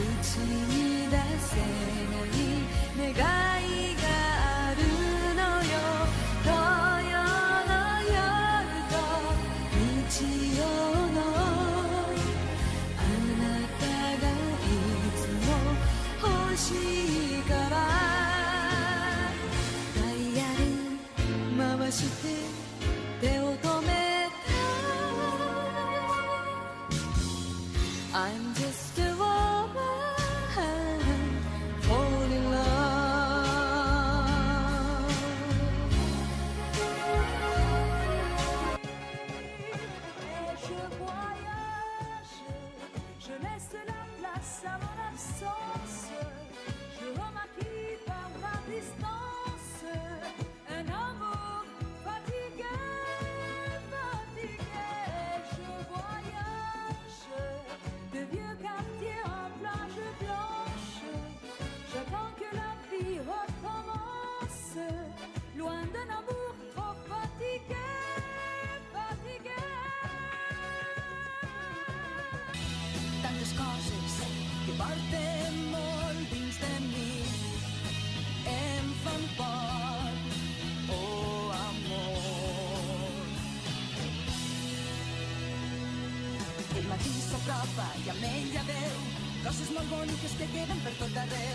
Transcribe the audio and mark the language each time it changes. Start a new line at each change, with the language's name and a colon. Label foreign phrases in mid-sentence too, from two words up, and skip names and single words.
Japanese: 口に出せない願いがあるのよ土曜の夜と日曜のあなたがいつも欲しいからダイヤル回して手を止めた
English: I'm just a woman fall in love
French: Et je voyage, je laisse la place à mon absence. Je remarque par la distance un amour fatigué, fatigué. Je voyage de vieux quartiers en plage blanche. J'attends que la vie recommence, loin d'un amour trop fatigué, fatigué.
Catalan: tantes coses que porten molt dins de mi em fan por, oh amor. El matí s'apropa i amb ell ja veu coses molt boniques que queden per tot arreu.